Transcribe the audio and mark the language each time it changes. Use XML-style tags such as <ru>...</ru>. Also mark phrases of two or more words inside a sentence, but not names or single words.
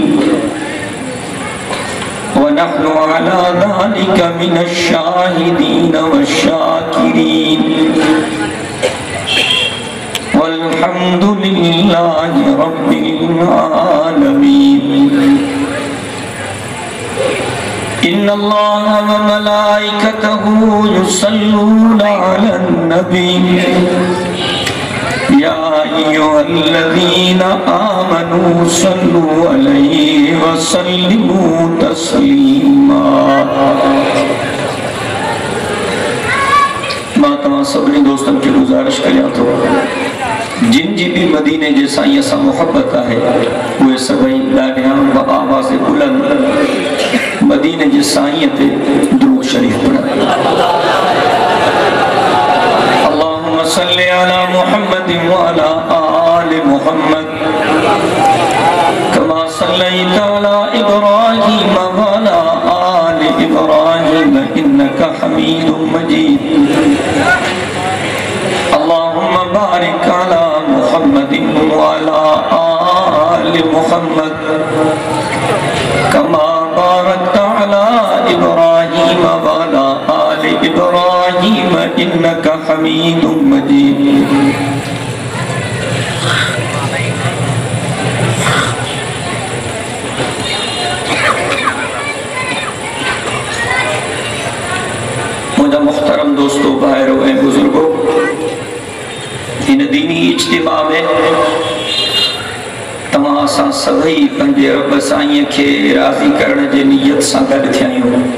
<ar>ونحن على ذلك من الشاهدين والشاكرين والحمد لله رب العالمين. إن الله وملائكته يصلون على النبي يا أيها الذين آمنوا صلوا عليه وسلموا تسليما.</ar> <sd>मां तमाम सभिनी दोस्तन खे गुज़ारिश करियां थो जिन जी भी मदीने जे साईं सां मोहब्बत है उहे सभई ॾाढियां आवाज़ बुलंद मदीने जे साईं ते दुरूद शरीफ पढ़नि।</sd> <ar>اللهم صل على محمد وعلى آل محمد كما صليت على إبراهيم وعلى آل إبراهيم إنك حميد مجيد. اللهم بارك على محمد وعلى آل محمد كما باركت على إبراهيم وعلى آل إبراهيم إنك حميد مجيد.</ar> <sd>मुझा मुहतरम दोस्तों, भाइयों ऐं बुजुर्गों, इन दीनी इज्तिमा में तमाम सां सभई पंहिंजे रब साईं खे राज़ी करण जे नियत सां गॾु थिया आहियूं।</sd>